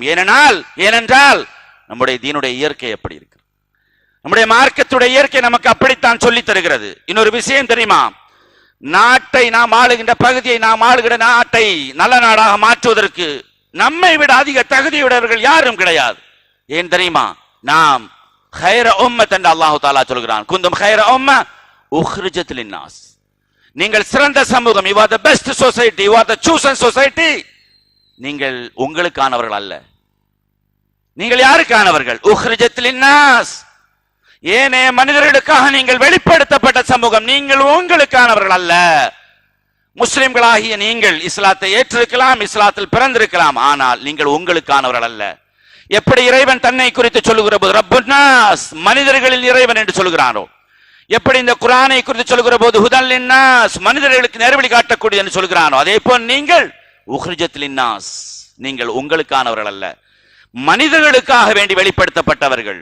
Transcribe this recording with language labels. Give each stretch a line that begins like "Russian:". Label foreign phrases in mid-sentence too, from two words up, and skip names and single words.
Tamil: ஏனென்றால் நம்முடைய தீனுடைய இயற்கை எப்படி இருக்கு, நம்முடைய மார்க்கத்துடைய இயற்கை நமக்கு அப்படித்தான் சொல்லி தருகிறது. இன்னொரு விஷயம் தெரியுமா, நாட்டை நாம் ஆளுகின்ற பகுதியை, நாம் ஆளுகின்ற நாட்டை நல்ல நாடாக மாற்றுவதற்கு நம்மை விட அதிக தகுதியுடையவர்கள் யாரும் கிடையாது. ஏன் தெரியுமா, நாம்
Arabic: خير أمة
Tamil: என்று
Arabic: الله تعالى
Tamil: சொல்கிறான்.
Arabic: குந்தும் خير أمة أخرجت للناس.
Tamil: நீங்கள் சிறந்த சமூகம்,
English: you are the best society, you are the chosen society.
Tamil: நீங்கள் உங்களுக்கானவர்கள் அல்ல. நீங்கள் யாருக்கானவர்கள்?
Arabic: أخرجت للناس.
Tamil: ஏனே மனிதர்களுக்காக நீங்கள் வெளிப்படுத்தப்பட்ட சமூகம், நீங்கள் உங்களுக்கானவர்கள் அல்ல. முஸ்லிம்களாகிய நீங்கள் இஸ்லாத்தை ஏற்றிருக்கலாம், இஸ்லாத்தில் பிறந்திருக்கலாம், ஆனால் நீங்கள் உங்களுக்கானவர்கள் அல்ல. எப்படி இறைவன் தன்னை குறித்து சொல்லுகிற போது
Arabic: رب الناس,
Tamil: மனிதர்களின் இறைவன் என்று சொல்கிறானோ, எப்படி இந்த குர்ஆனை குறித்து சொல்லுகிற போது
Arabic: هدى للناس,
Tamil: மனிதர்களுக்கு நேர்வழி காட்டக்கூடிய என்று சொல்கிறானோ, அதே போல் நீங்கள்
Arabic: أخرجت للناس,
Tamil: நீங்கள் உங்களுக்கானவர்கள் அல்ல, மனிதர்களுக்காக வேண்டி வெளிப்படுத்தப்பட்டவர்கள்.